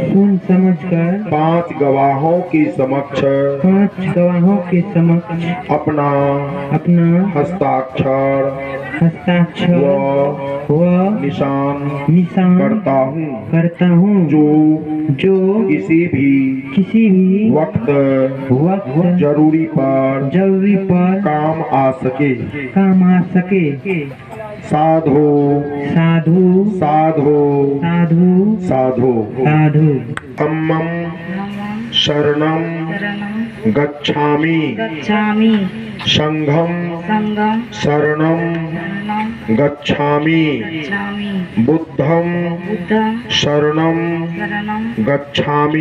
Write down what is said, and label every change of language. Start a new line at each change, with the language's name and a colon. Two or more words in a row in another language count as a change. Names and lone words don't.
Hindi: 5 गवाहों के समक्ष अपना हस्ताक्षर व निशान करता हूँ जो किसी भी वक्त जरूरी पर काम आ सके।
Pali: साधु अम्मम शरणं गच्छामि संघं शरणं गच्छामि बुद्धं शरणं गच्छामि